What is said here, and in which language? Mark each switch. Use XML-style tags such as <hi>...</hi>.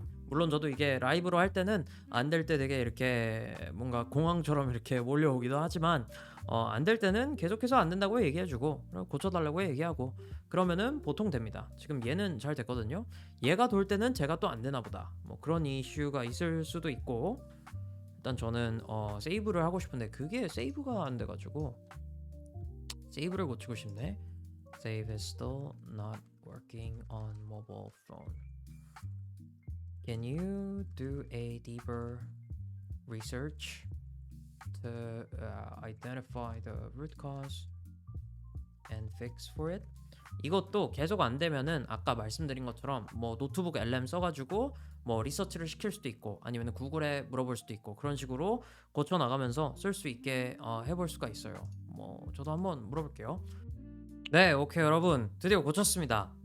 <ko>물론 저도 이게 라이브로 할 때는 안 될 때 되게 이렇게 뭔가 공황처럼 이렇게 몰려오기도 하지만, 안 될 때는 계속해서 안 된다고 얘기해주고 고쳐달라고 얘기하고 그러면은 보통 됩니다. 지금 얘는 잘 됐거든요. 얘가 돌 때는 제가 또 안 되나 보다, 뭐 그런 이슈가 있을 수도 있고. 일단 저는 세이브를 하고 싶은데 그게 세이브가 안 돼가지고 세이브를 고치고 싶네.</ko> <en>Save is still not working on mobile phone. Can you do a deeper research to identify the root cause and fix for it?</en> <ko>이것도 계속 안 되면은 아까 말씀드린 것처럼 뭐 노트북 LM 써가지고 뭐 리서치를 시킬 수도 있고 아니면 구글에 물어볼 수도 있고 그런 식으로 고쳐 나가면서 쓸 수 있게 해볼 수가 있어요. 뭐 저도 한번 물어볼게요. 네, 오케이 여러분, 드디어 고쳤습니다.</ko>